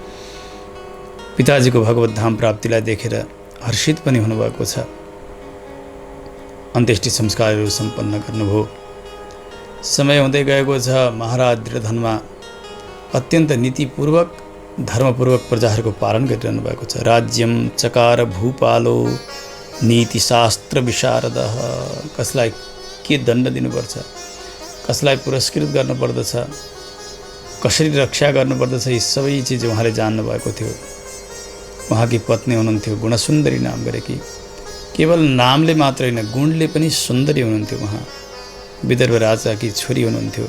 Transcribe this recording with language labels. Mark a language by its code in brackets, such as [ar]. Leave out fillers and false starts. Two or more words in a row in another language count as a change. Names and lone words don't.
[ne] पिताजीको भगवत धाम प्राप्तिलाई देखेर हर्षित पनि हुनुभएको छ। अन्त्येष्टि संस्कारहरू सम्पन्न गर्नुभयो। समय हुँदै गएको छ। महाराज दृढधन्वा अत्यन्त नीतिपूर्वक, धर्मपूर्वक प्रजाहरूको पालन गरिरहनु भएको छ। [sa] राज्यम चकार भूपालो नीतिशास्त्र विशारद। [ne] कसलाई के दण्ड दिनुपर्छ, कसलाई पुरस्कृत गर्नुपर्दछ, कसरी रक्षा गर्नुपर्दछ, यी सबै चिज उहाँले जान्नुभएको थियो। उहाँकी पत्नी हुनुहुन्थ्यो गुणसुन्दरी नाम गरेकी। केवल नामले मात्र होइन, गुणले पनि सुन्दरी हुनुहुन्थ्यो। उहाँ विदर्भ राजाकी छोरी हुनुहुन्थ्यो।